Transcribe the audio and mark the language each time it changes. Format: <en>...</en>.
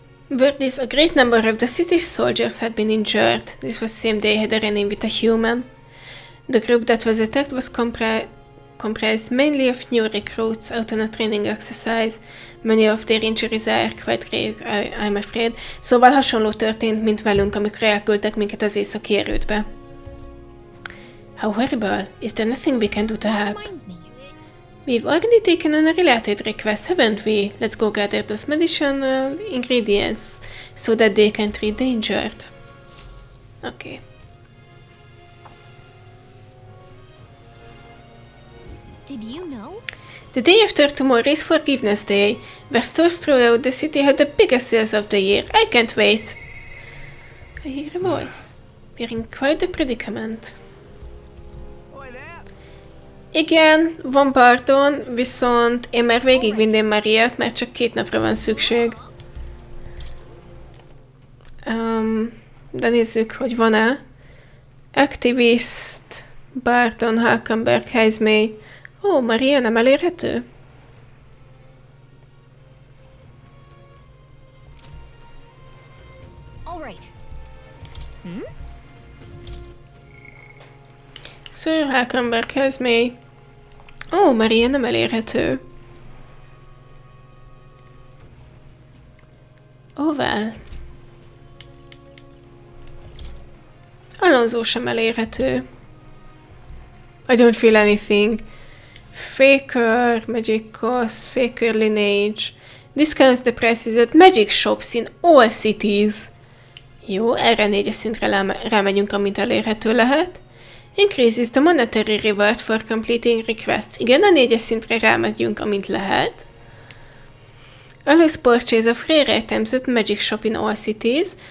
<en>Word is a great number of the city's soldiers had been injured. This was same day had a run-in with a human. The group that was attacked was comprised mainly of new recruits out on a training exercise. Many of their injuries are quite grave, I'm afraid.</en> <hu>Szóval hasonló történt, mint velünk, amikor elküldtek minket az északi erődbe.</hu> <en>How horrible. Is there nothing we can do to help? We've already taken on a related request, haven't we? Let's go gather those medicinal ingredients so that they can treat the injured. Okay. Did you know? The day after tomorrow is Forgiveness Day, where stores throughout the city have the biggest sales of the year. I can't wait. I hear a voice. We're in quite a predicament.</en> <hu>Igen, van pardon, viszont én már végigvinném Mariát, mert csak 2 napra van szükség. De nézzük, hogy van-e. Activist, Barton, Halkenberg, Heismay. Ó, Maria nem elérhető? Sir Halkenberg, Heismay. Ó, Maria nem elérhető.</hu> <en>Oh well. Alonso sem elérhető. I don't feel anything. Faker, Magicos, Faker Lineage. Discounts the prices at magic shops in all cities.</en> <hu>Jó, erre 4-es szintre rámegyünk, amint elérhető lehet.</hu> <en>Increases the monetary reward for completing requests.</en> <hu>Igen, a 4-es szintre rámegyünk, amint lehet.</hu> <en>Allows purchase of rare items at magic shop in all cities.</en>